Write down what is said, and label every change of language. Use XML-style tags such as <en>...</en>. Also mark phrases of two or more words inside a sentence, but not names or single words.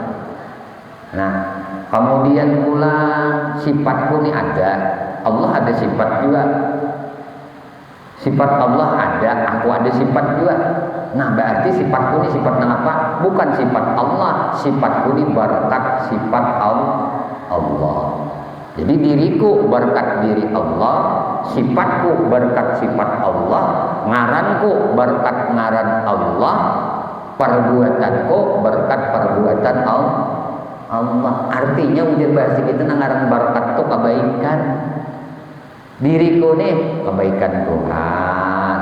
<id>Nah, kemudian pula sifatku ini ada, Allah ada sifat juga. Sifat Allah ada, aku ada sifat juga. Nah, berarti sifatku ini sifat apa? Bukan sifat Allah, sifatku ini berkat sifat Allah. Jadi diriku berkat diri Allah, sifatku berkat sifat Allah, ngaranku berkat ngaran Allah, perbuatanku berkat perbuatan Allah.</id> <bjn>Artinya ujar bahasa kita ngaran berkat itu kebaikan.</bjn> <id>Diriku nih kebaikan Tuhan.</id>